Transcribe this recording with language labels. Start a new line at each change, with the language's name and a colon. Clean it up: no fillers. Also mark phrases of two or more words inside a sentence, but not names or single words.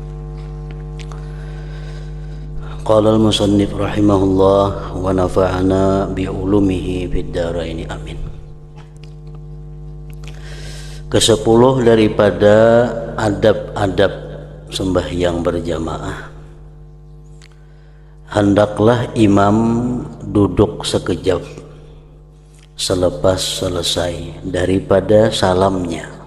Arabic: قال المصنف رحمه الله ونفعنا بعلومه في الدارين آمين.
Malay: Ke-10 daripada adab-adab sembahyang berjamaah, hendaklah imam duduk sekejap selepas selesai daripada salamnya.